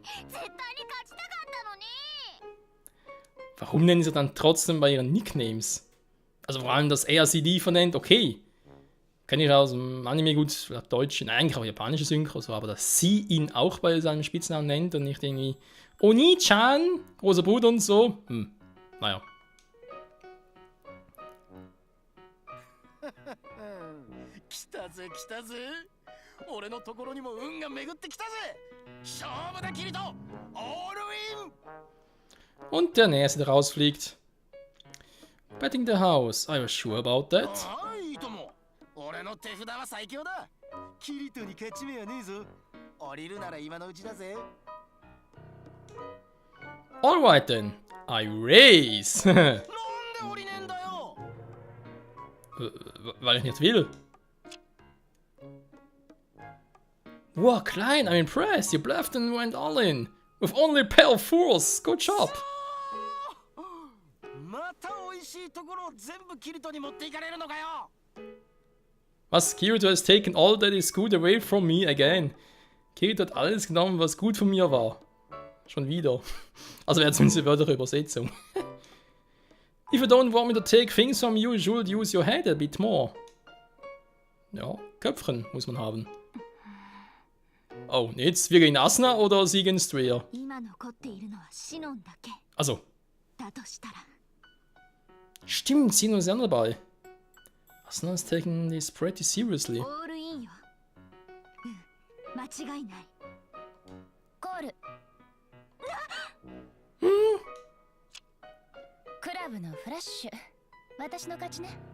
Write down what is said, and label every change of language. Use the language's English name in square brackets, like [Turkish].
[Japanese] 絶対に勝ちたかったのに。 [German] Warum nennen sie dann trotzdem bei ihren Nicknames? Also vor allem, dass er sie Liefer nennt, okay. Kenne ich aus dem Anime gut, vielleicht Deutsch, nein, eigentlich auch japanische Synchro, so, aber dass sie ihn auch bei seinem Spitznamen nennt und nicht irgendwie Oni-chan, großer Bruder und so. Naja. [Japanese] 来たぜ来たぜ。俺のところにも運が巡ってきたぜ。勝負だキリト。オールイン。 [German] Und der Nächste, der rausfliegt. [English] Betting the house. I was sure about that. [Japanese] いいとも。俺の手札は最強だ。キリトに勝ち目はねえぞ。降りるなら今のうちだぜ。 [English] Alright then, I race. [Japanese] なんで降りねえんだよ。 [German] Weil ich nicht will. [English] Wow, Klein, I'm impressed. You bluffed and went all in. With only a pair of fools. Good job. [Japanese] また美味しいところを全部キリトに持っていかれるのかよ。 [German] Was? [English] Kirito has taken all that is good away from me again. [German] Kirito hat alles genommen, was gut von mir war. Schon wieder. Also wäre zumindest eine wörtliche Übersetzung. [English] If you don't want me to take things from you, you should use your head a bit more. [German] Ja, Köpfchen muss man haben. Oh, jetzt wir gegen Asuna oder sie gegen Strayer? [Japanese] 今残っているのはシノンだけ [German] Also, [Japanese] だとしたら [German] stimmt, Sino ist ja dabei. [English] Asuna is taking this pretty seriously. [Japanese] オールインようん間違いないコールクラブのフラッシュ私の勝ちね